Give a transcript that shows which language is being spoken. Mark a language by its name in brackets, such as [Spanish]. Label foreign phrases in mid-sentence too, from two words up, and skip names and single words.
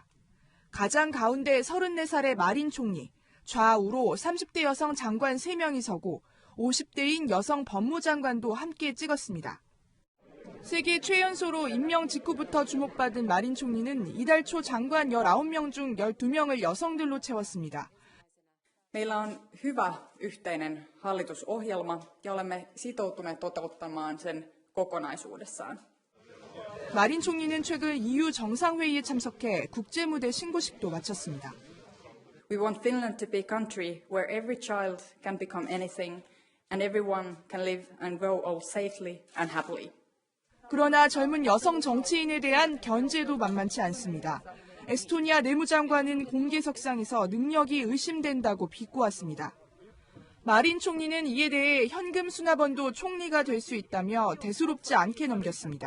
[Korean] 가장 가운데 34살의 마린 총리, 좌우로 30대 여성 장관 3명이 서고 50대인 여성 법무장관도 함께 찍었습니다. 세계 최연소로 임명 직후부터 주목받은 마린 총리는 이달 초 장관 19명 중 12명을 여성들로 채웠습니다. [Finnish] Meillä on hyvä yhteinen hallitusohjelma ja olemme sitoutuneet toteuttamaan sen kokonaisuudessaan. [Korean] 마린 총리는 최근 EU 정상회의에 참석해 국제무대 신고식도 마쳤습니다. [English] We want Finland to be a country where every child can become anything and everyone can live and grow old safely and happily. [Korean] 그러나 젊은 여성 정치인에 대한 견제도 만만치 않습니다. 에스토니아 내무장관은 공개석상에서 능력이 의심된다고 비꼬았습니다. 마린 총리는 이에 대해 현금 수납원도 총리가 될 수 있다며 대수롭지 않게 넘겼습니다.